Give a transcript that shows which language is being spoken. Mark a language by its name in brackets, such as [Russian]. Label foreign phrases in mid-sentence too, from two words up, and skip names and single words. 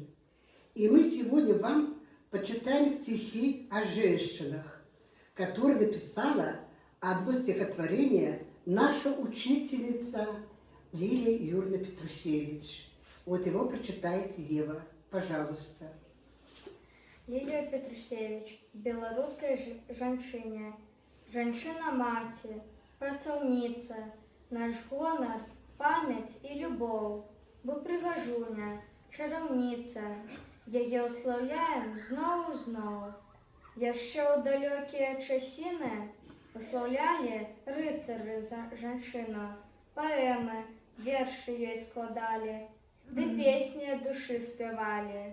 [Russian] И мы сегодня вам почитаем стихи о женщинах, которые написала одно стихотворение наша учительница Лилия Юрьевна Петрусевич. Вот его прочитает Ева. Пожалуйста. Лилия Петрусевич, белорусская женщина, [Belarusian] женщина-маці, працаўніца, наш гонар, памяць і любоў, бо прыгажуня, чараўніца, яе услаўляем зноў. Яшчэ ў далёкія часіны услаўлялі рыцары жанчыну, паэмы, вершы ёй складалі, ды песні ад душы спявалі.